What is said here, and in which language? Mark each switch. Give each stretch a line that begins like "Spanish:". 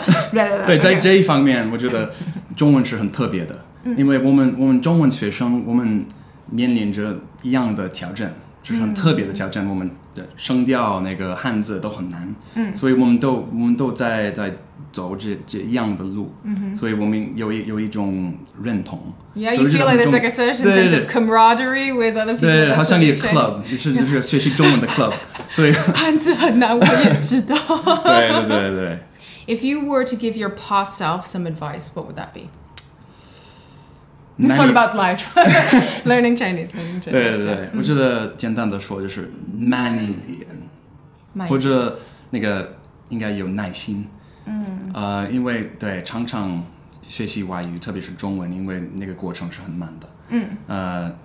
Chinese: 对，在这一方面，我觉得中文是很特别的，因为我们中文学生，我们面临着一样的挑战，就是很特别的挑战。我们的声调、那个汉字都很难，所以我们都在走这一样的路，所以我们有一种认同。
English: Yeah, you feel like there's like a certain sense of camaraderie with other people.
Chinese: 对，好像一个 club， 就是学习中文的 club， 所以汉字很难，我也知道。对。
English: If you were to give your past self some advice, what would that be? What about life? Learning Chinese.
Chinese: 对，我觉得简单的说就是慢一点，或者那个应该有耐心。因为常常学习外语，特别是中文，因为那个过程是很慢的。